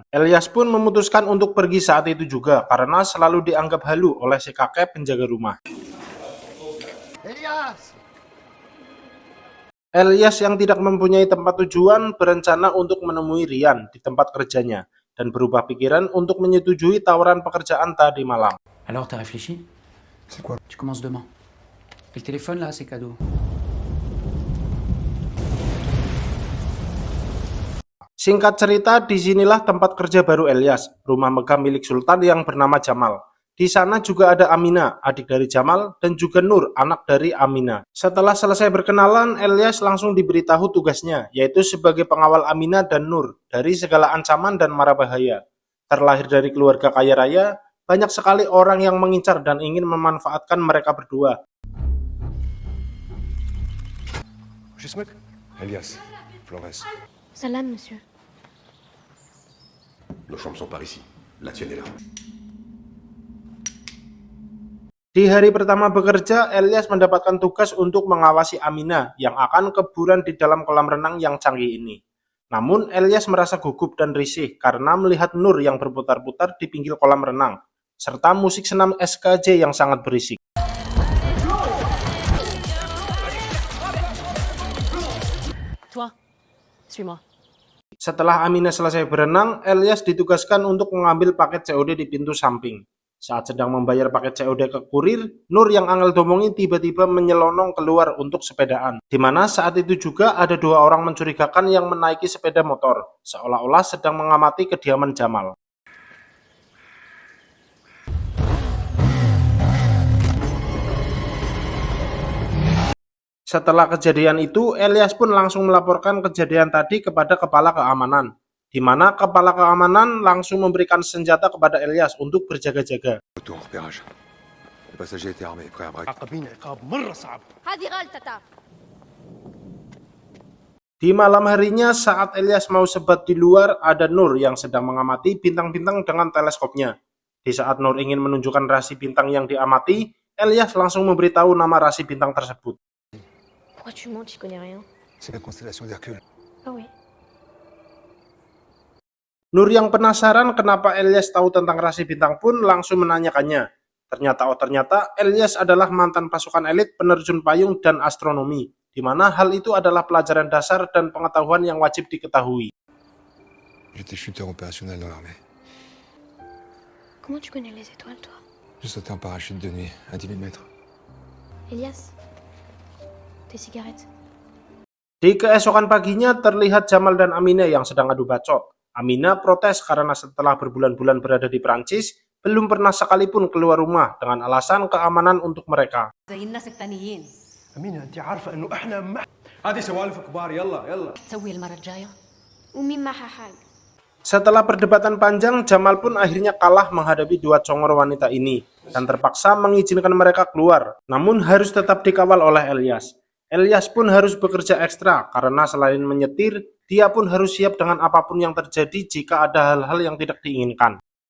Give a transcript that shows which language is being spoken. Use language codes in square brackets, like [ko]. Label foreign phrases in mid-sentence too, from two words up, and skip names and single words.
[id] Elias pun memutuskan untuk pergi saat itu juga karena selalu dianggap halu oleh si kakek penjaga rumah. Elias yang tidak mempunyai tempat tujuan berencana untuk menemui Rian di tempat kerjanya dan berubah pikiran untuk menyetujui tawaran pekerjaan tadi malam. [fr] Alors, t'as réfléchi? C'est quoi? Tu commences demain. Et le téléphone, là, c'est cadeau. [id] Singkat cerita, disinilah tempat kerja baru Elias, rumah megah milik Sultan yang bernama Jamal. Di sana juga ada Amina, adik dari Jamal, dan juga Nur, anak dari Amina. Setelah selesai berkenalan, Elias langsung diberitahu tugasnya, yaitu sebagai pengawal Amina dan Nur dari segala ancaman dan mara bahaya. Terlahir dari keluarga kaya raya, banyak sekali orang yang mengincar dan ingin memanfaatkan mereka berdua. Elias, Flores. [fr] Salam, monsieur. Nos chambres sont par ici. La tienne est là. [id] Di hari pertama bekerja, Elias mendapatkan tugas untuk mengawasi Amina yang akan keburan di dalam kolam renang yang canggih ini. Namun, Elias merasa gugup dan risih karena melihat Nur yang berputar-putar di pinggir kolam renang, serta musik senam SKJ yang sangat berisik. [fr] Toi, suis-moi. [id] Setelah Amina selesai berenang, Elias ditugaskan untuk mengambil paket COD di pintu samping. Saat sedang membayar paket COD ke kurir, Nur yang [jv] angel domongi [id] tiba-tiba menyelonong keluar untuk sepedaan. Di mana saat itu juga ada dua orang mencurigakan yang menaiki sepeda motor, seolah-olah sedang mengamati kediaman Jamal. Setelah kejadian itu, Elias pun langsung melaporkan kejadian tadi kepada kepala keamanan, di mana kepala keamanan langsung memberikan senjata kepada Elias untuk berjaga-jaga. [fr] Retour en repérage. Le passager était armé, prêt à braquer. [id] Di malam harinya saat Elias mau sebat di luar, ada Nur yang sedang mengamati bintang-bintang dengan teleskopnya. Di saat Nur ingin menunjukkan rasi bintang yang diamati, Elyas langsung memberitahu nama rasi bintang tersebut. [fr] Pourquoi tu mens, tu connais rien? C'est la constellation d'Hercule. Ah oui. [id] Nur yang penasaran kenapa Elyas tahu tentang rasi bintang pun langsung menanyakannya. Ternyata Elyas adalah mantan pasukan elit penerjun payung dan astronomi, di mana hal itu adalah pelajaran dasar dan pengetahuan yang wajib diketahui. [fr] J'étais chuteur opérationnel dans l'armée. Comment tu connais les étoiles, toi? J'ai sauté en parachute de nuit, à 10 000 mètres. Elias, tes cigarettes. [id] Di keesokan paginya terlihat Jamal dan Amina yang sedang adu bacot. Amina protes karena setelah berbulan-bulan berada di Prancis, belum pernah sekalipun keluar rumah dengan alasan keamanan untuk mereka. [ar] زي الناس التانيين أمينة أنت عارفة إنه إحنا هذه سوالف كبار يلا تسوي المرة الجاية ومين معها حاج؟ [id] Setelah perdebatan panjang, Jamal pun akhirnya kalah menghadapi dua congor wanita ini dan terpaksa mengizinkan mereka keluar, namun harus tetap dikawal oleh Elyas. Elyas pun harus bekerja ekstra karena selain menyetir, dia pun harus siap dengan apapun yang terjadi jika ada hal-hal yang tidak diinginkan.